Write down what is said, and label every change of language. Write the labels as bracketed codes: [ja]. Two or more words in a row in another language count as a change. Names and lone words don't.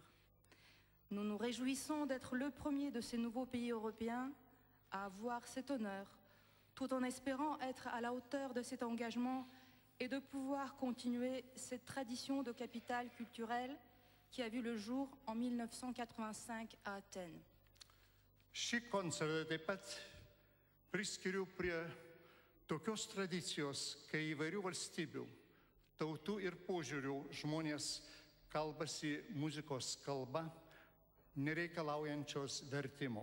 [fr] Nous nous réjouissons d'être le premier de ces nouveaux pays européens à avoir cet honneur, tout en espérant être à la hauteur de cet engagement et de pouvoir continuer cette tradition de capitale culturelle qui a vu le jour en 1985 à Athènes. [lt] Šį koncertą taip pat priskiriu prie tokios tradicijos, kai įvairių valstybių, tautų ir požiūrių žmonės kalbasi muzikos kalba, nereikalaujančios vertimo.